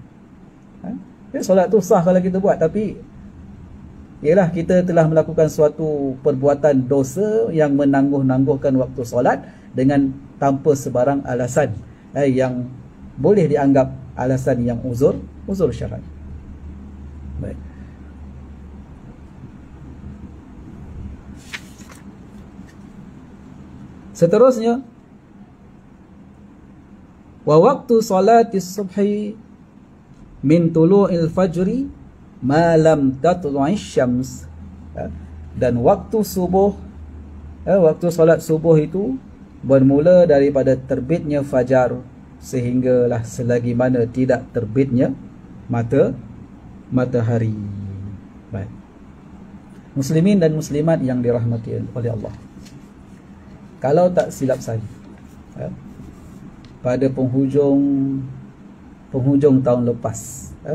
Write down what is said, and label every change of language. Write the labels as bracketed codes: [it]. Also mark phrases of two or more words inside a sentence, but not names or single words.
[ms] Solat tu sah kalau kita buat, tapi ialah kita telah melakukan suatu perbuatan dosa yang menangguh-nangguhkan waktu solat dengan tanpa sebarang alasan yang boleh dianggap alasan yang uzur syar'i. Baik. Seterusnya, [ar] ووقت صلاة الصبح من طلوع الفجر ما لم تطلع الشمس. [ms] Dan waktu subuh, waktu solat subuh itu bermula daripada terbitnya fajar sehinggalah selagi mana tidak terbitnya matahari. Baik. Muslimin dan muslimat yang dirahmati oleh Allah, kalau tak silap saya, pada penghujung tahun lepas,